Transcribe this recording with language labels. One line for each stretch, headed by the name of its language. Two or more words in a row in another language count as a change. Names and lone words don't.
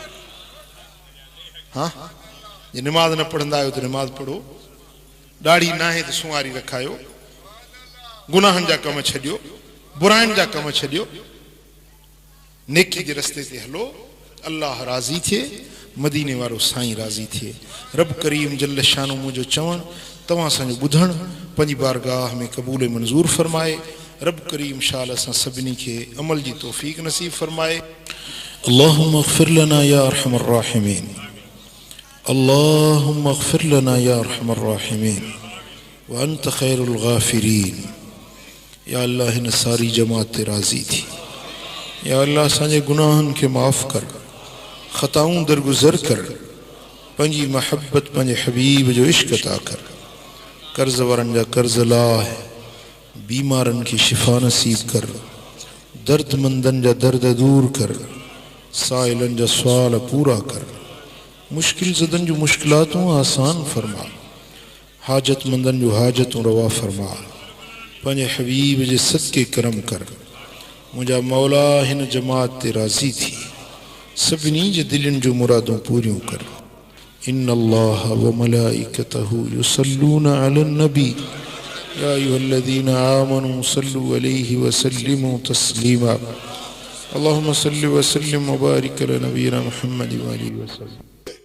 Sindhi: हाँ जे निमाज़ न पढ़ंदा आहियो त निमाज़ पढ़ो ॾाढ़ी नाहे त सुवारी रखायो गुनाहनि जा कम छॾियो बुराइनि जा कम छॾियो नेकी जे रस्ते ते हलो, अल्लाह राज़ी थिए, मदीने वारो साईं राज़ी थिए। रब करीम
Arabic: جل شأنه
Sindhi: मुंहिंजो चवण तव्हां असांजो ॿुधण पंहिंजी बारगाह में क़बूल मंज़ूर फरमाए। रब करीम शाल असां सभिनी खे अमल जी तौफ़ीक़ नसीब फरमाए।
Arabic: اللهم اغفر لنا يا أرحم الراحمين، اللهم اغفر لنا يا أرحم الراحمين وأنت خير الغافرين.
Sindhi: या अल्लाह हिन सारी जमात ते राज़ी थी। या अल्लाह असांजे गुनाहनि खे माफ़ कर, ख़ताऊं दरगुज़र कर, पंहिंजी महब्बत पंहिंजे हबीब जो इश्क़ अता कर। कर्ज़ वारनि जा कर्ज़ लाह, बीमारनि खे शिफ़ा नसीब कर, दर्दमंदनि जा दर्द दूर कर, साइलनि जा सुवाल पूरा कर, मुश्किल ज़दनि जूं मुश्किलातूं आसान फरमा, हाजतमंदनि जूं हाजतूं रवा फरमा। पंहिंजे हबीब जे सदके करम कर। मुंहिंजा मौला हिन जमात ते राज़ी थी, सभिनी जे दिलनि जूं मुरादूं पूरियूं कर।
Arabic: إن الله وملائكته يصلون على النبي يا أيها الذين آمنوا صلوا عليه وسلموا تسليما. اللهم صل وسلم وبارك على نبينا محمد وآله وسلم.